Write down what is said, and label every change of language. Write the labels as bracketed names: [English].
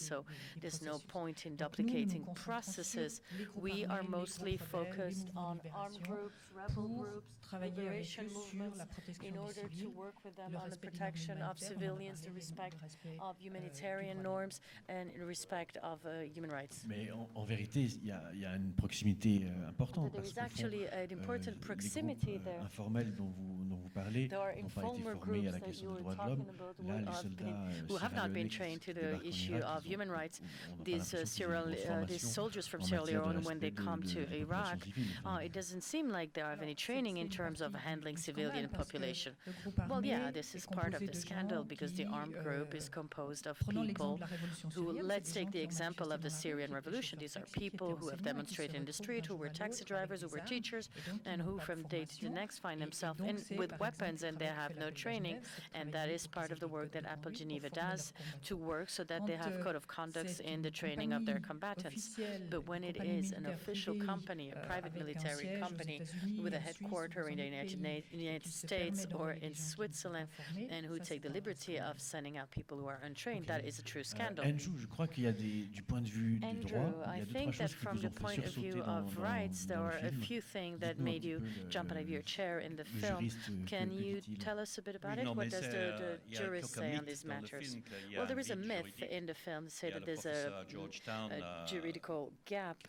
[English] So there's no point in duplicating processes. We are mostly focused on armed groups, rebel groups, liberation movements, in order to work with them on the protection of civilians, the respect of humanitarian norms, and in respect of human rights. [French] Mais en vérité, il y a une proximité importante. [English] There is actually an important proximity there. [French] Informels dont vous parlez n'ont pas été formés à la question des droits de l'homme. Là, les soldats [English] who have not been trained to the issue of human rights. These soldiers from Sierra Leone, when they come to Iraq, it doesn't seem like they have any training in terms of handling civilian population. Well, yeah, this is part of the scandal because the armed group is composed of people who, let's take the example of the Syrian revolution. These are people who have demonstrated in the street, who were taxi drivers, who were teachers, and who from day to the next find themselves with weapons and they have no training. And that is part of the work that Appel Geneva does to work so that they have code of conducts in the training of their combatants. But when it is an official company, a private military company with a headquarter in the United States or in Switzerland, and who take the liberty of sending out people who are untrained, that is a true scandal. [French] Andrew, je crois qu'il y a du point de vue du droit, [English] I think that from the point of view of rights, there are a few things that made you jump out of your chair in the film. Can you tell us a bit about it? What does the jurist say on these matters? Well, there is a myth in the film to say that there's a juridical gap.